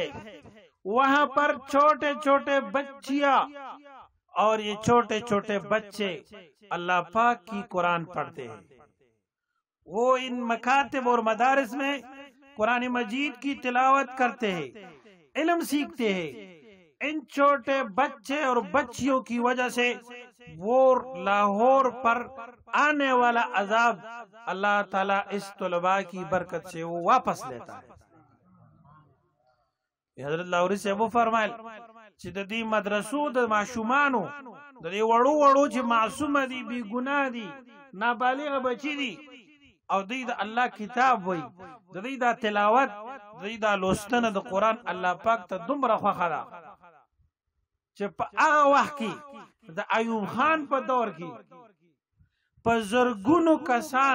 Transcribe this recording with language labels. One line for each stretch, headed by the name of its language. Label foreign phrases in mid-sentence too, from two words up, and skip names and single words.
Urdu: وہاں پر چھوٹے چھوٹے بچیاں اور یہ چھوٹے چھوٹے بچے اللہ پاک کی قرآن پڑھتے ہیں وہ ان مکاتب اور مدارس میں قرآن مجید کی تلاوت کرتے ہیں علم سیکھتے ہیں ان چھوٹے بچے اور بچیوں کی وجہ سے وہ لاہور پر آنے والا عذاب اللہ تعالیٰ اس طلباء کی برکت سے وہ واپس لیتا ہے
Pashto: حضرت لاہوری
Urdu: سے وہ
Pashto: فرمائل چې د دې مدرسو د معشومانو د دې وړو وړو چې معصوم دي بی ګناه دي نابالغ بچی دي او دوی د الله کتاب وای د دوی د تلاوت د دوی د لوستنه د قران الله پاک ته دومره خوښه ده چې په هغه وخت کې د ایوب خان په دور کې په زرګونو کسان